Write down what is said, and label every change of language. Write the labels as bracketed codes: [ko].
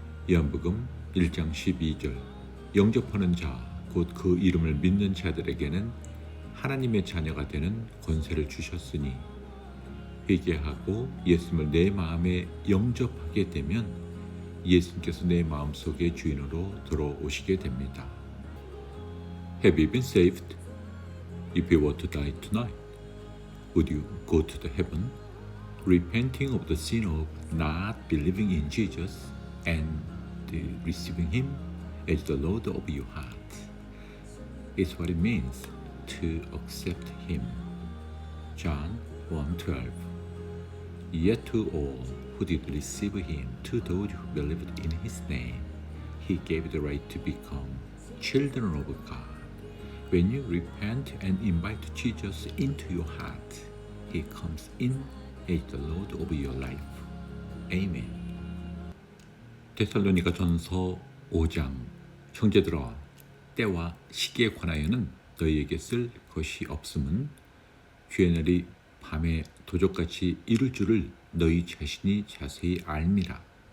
[ko] 요한복음 1장 12절 영접하는 자 곧 그 이름을 믿는 자들에게는 하나님의 자녀가 되는 권세를 주셨으니 회개하고 예수님을 내 마음에 영접하게 되면 예수님께서 내 마음속의 주인으로 들어오시게 됩니다. [en] Have you been saved? If you were to die tonight, would you go to the heaven? Repenting of the sin of not believing in Jesus and receiving Him as the Lord of your heart is what it means to accept Him. John 1:12. Yet to all who did receive Him, to those who believed in His name, He gave the right to become children of God. When you repent and invite Jesus into your heart, He comes in as the Lord of your life. Amen. [ko] 데살로니가 전서 5장 형제들아 때와 시기에 관하여는 너희에게 쓸 것이 없음은 주의 날이 밤에 도적같이 이룰 줄을 너희 자신이 자세히 알미라.